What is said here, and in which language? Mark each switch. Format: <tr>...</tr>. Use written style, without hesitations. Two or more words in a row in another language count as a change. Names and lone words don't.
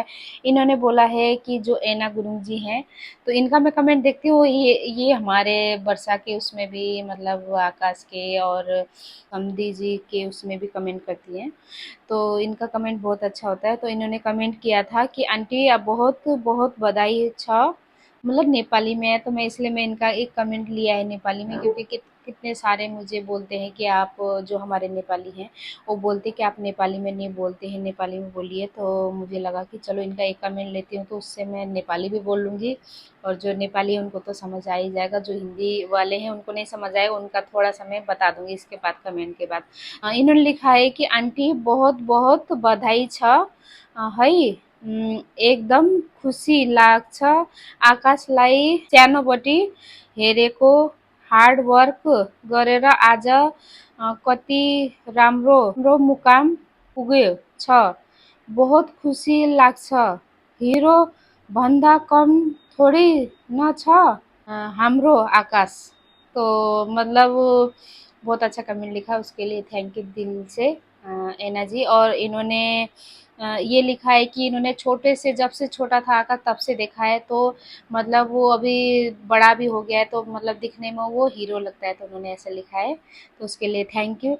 <hi>इन्होंने बोला है कि जो एना गुरु जी हैं, तो इनका मैं कमेंट देखती हूँ, ये हमारे वर्षा के उसमें भी, मतलब आकाश के और समधी जी के उसमें भी कमेंट करती हैं, तो इनका कमेंट बहुत अच्छा होता है। तो इन्होंने कमेंट किया था कि आंटी आप बहुत बहुत</hi> <ne>बधाई छ,</ne> <hi>मतलब नेपाली में है, तो मैं इसलिए मैं इनका एक कमेंट लिया है नेपाली में, क्योंकि कितने सारे मुझे बोलते हैं कि आप, जो हमारे नेपाली हैं, वो बोलते हैं कि आप नेपाली में नहीं बोलते हैं, नेपाली में बोलिए। तो मुझे लगा कि चलो इनका एक कमेंट लेती हूँ, तो उससे मैं नेपाली भी बोल लूँगी, और जो नेपाली है उनको तो समझ आ ही जाएगा, जो हिंदी वाले हैं उनको नहीं समझ आएगा, उनका थोड़ा-सा मैं बता दूँगी इसके बाद, कमेंट के बाद। इन्होंने लिखा है कि</hi> <ne>आंटी बहुत बहुत बधाई छ, है, एकदम खुसी लाग्छ आकाशलाई सानोबटी हेरेको,</ne> <en>hard work</en> <ne>गरेर आज कति राम्रो राम्रो मुकाम पुग्यो छ, बहुत खुसी लाग्छ, हिरो भन्दा कम थोडी न छ हाम्रो आकाश।</ne> <hi>तो मतलब बहुत अच्छा कमेंट लिखा, उसके लिए</hi> <en>thank you</en> <hi>दिल से एना जी। और इन्होंने ये लिखा है कि इन्होंने छोटे से, जब से छोटा था आकाश तब से देखा है, तो मतलब वो अभी बड़ा भी हो गया है, तो मतलब दिखने में वो हीरो लगता है, तो उन्होंने ऐसा लिखा है, तो उसके लिए</hi> <en>thank you.</en>